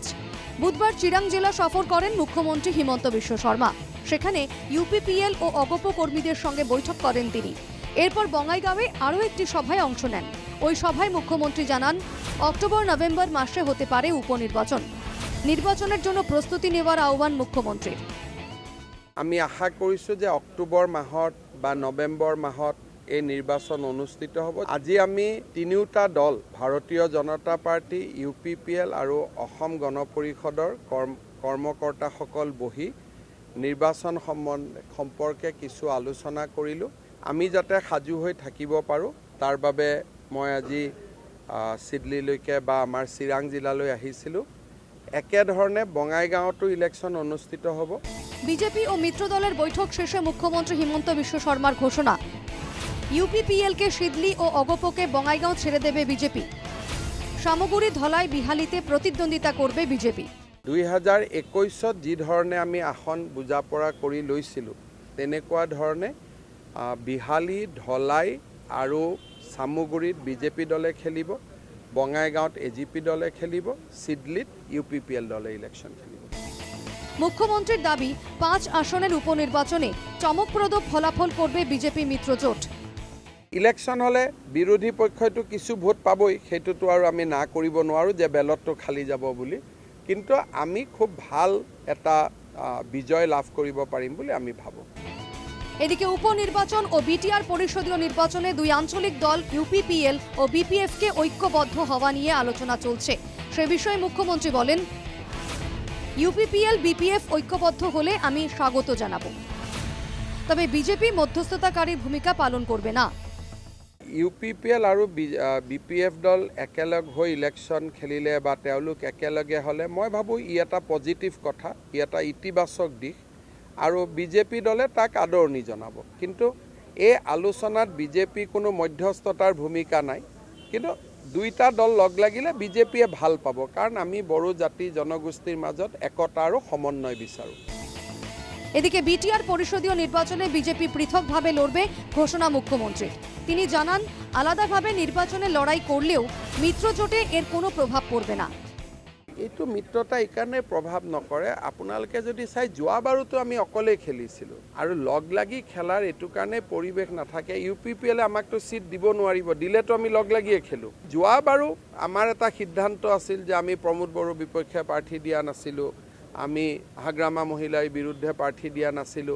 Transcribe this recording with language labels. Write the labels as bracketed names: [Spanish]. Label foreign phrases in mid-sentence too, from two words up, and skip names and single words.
[Bangla] বুধবার চিরাং জেলা সফর করেন মুখ্যমন্ত্রী হিমন্ত বিশ্ব শর্মা। সেখানে ইউপিপিএল ও অগপ কর্মীদের সঙ্গে বৈঠক করেন তিনি। এরপর বঙ্গাইগাঁওয়ে আরও একটি সভায় অংশ নেন। ওই সভায় মুখ্যমন্ত্রী জানান, অক্টোবর নভেম্বর মাসে হতে পারে উপনির্বাচন। নির্বাচনের জন্য প্রস্তুতি নেওয়ার আহ্বান মুখ্যমন্ত্রীর। [Assamese] আমি আশা কৰিছোঁ যে অক্টোবৰ মাহত বা নৱেম্বৰ মাহত এই নিৰ্বাচন অনুষ্ঠিত হ'ব। আজি আমি তিনিওটা দল, ভাৰতীয় জনতা পাৰ্টি, ইউপিপিএল আৰু অসম গণ পৰিষদৰ কৰ্মকৰ্তাসকল বহি নিৰ্বাচন সম্পৰ্কে কিছু আলোচনা কৰিলোঁ। আমি যাতে সাজু হৈ থাকিব পাৰোঁ তাৰ বাবে মই আজি চিডলিলৈকে বা আমাৰ চিৰাং জিলালৈ আহিছিলোঁ। একেধৰণে বঙাইগাঁৱতো ইলেকশ্যন অনুষ্ঠিত হ'ব। [Bangla] বিজেপি ও মিত্র দলের বৈঠক শেষে মুখ্যমন্ত্রী হিমন্ত বিশ্ব শর্মার ঘোষণা, ইউপিপিএলকে সিদলি ও অগপকে বঙাইগাঁও ছেড়ে দেবে বিজেপি। সামগুড়ি, ধলাই, বিহালিতে প্রতিদ্বন্দ্বিতা করবে বিজেপি। [Assamese] 2021 যি ধৰণে আমি আসন বুজা পৰা কৰি লৈছিলোঁ তেনেকুৱা ধৰণে বিহালি, ধলাই আৰু সামগুড়িত বিজেপি দলে খেলিব, বঙাইগাঁৱত এজিপি দলে খেলিব, সিডলিত ইউপিপিএল দলে ইলেকশ্যন খেলিব। [Bangla] মুখ্যমন্ত্রীর দাবি, 5 আসনের উপনির্বাচনে চমকপ্রদ ফলাফল করবে বিজেপি মিত্রজোট। [Assamese] ইলেকশ্যন হলে বিৰোধী পক্ষইতো কিছু ভোট পাবই, সেইটোতো আৰু আমি না কৰিব নোৱাৰোঁ যে বেলতটো খালি যাব বুলি, কিন্তু আমি খুব ভাল এটা বিজয় লাভ কৰিব পাৰিম বুলি আমি ভাবোঁ। [Bangla] এদিকে উপনির্বাচন ও বিটিআর পরিষদীয় নির্বাচনে দুই আঞ্চলিক দল ইউপিপিএল ও বিপিএফকে ঐক্যবদ্ধ হওয়া নিয়ে আলোচনা চলছে। সে বিষয়ে মুখ্যমন্ত্রী বলেন, ইউপিপিএল বিপিএফ ঐক্যবদ্ধ হলে আমি স্বাগত জানাবো, তবে বিজেপি মধ্যস্থতাকারীর ভূমিকা পালন করবে না। [Assamese] ইউপিপিএল আৰু বিপিএফ দল একেলগ হৈ ইলেকশ্যন খেলিলে বা তেওঁলোক একেলগে হ'লে মই ভাবোঁ ই এটা পজিটিভ কথা, ই এটা ইতিবাচক দিশ আৰু বিজেপি দলে তাক আদৰণি জনাব। কিন্তু এই আলোচনাত বিজেপি কোনো মধ্যস্থতাৰ ভূমিকা নাই, কিন্তু দুইটা দল লগ লাগিলে বিজেপিয়ে ভাল পাব, কাৰণ আমি বড়ো জাতি জনগোষ্ঠীৰ মাজত একতা আৰু সমন্বয় বিচাৰোঁ। [Bangla] এদিকে বিটিআর পরিষদীয় নির্বাচনে বিজেপি পৃথকভাবে লড়বে ঘোষণা মুখ্যমন্ত্রীর। তিনি জানান, আলাদাভাবে নির্বাচনে লড়াই করলেও মিত্রজোটে এর কোনো প্রভাব পড়বে না। [Assamese] এইটো মিত্ৰতা এইকাৰণে প্ৰভাৱ নকৰে, আপোনালোকে যদি চাই যোৱাবাৰুতো আমি অকলে খেলিছিলোঁ আৰু লগ লাগি খেলাৰ এইটো কাৰণে পৰিৱেশ নাথাকে। ইউপিপিএলে আমাকতো চিট দিব নোৱাৰিব, দিলেতো আমি লগ লাগিয়ে খেলোঁ। যোৱাবাৰু আমাৰ এটা সিদ্ধান্ত আছিল যে আমি প্ৰমোদ বড়োৰ বিপক্ষে প্ৰাৰ্থী দিয়া নাছিলোঁ, আমি হাগ্ৰামা মহিলাৰ বিৰুদ্ধে প্ৰাৰ্থী দিয়া নাছিলোঁ।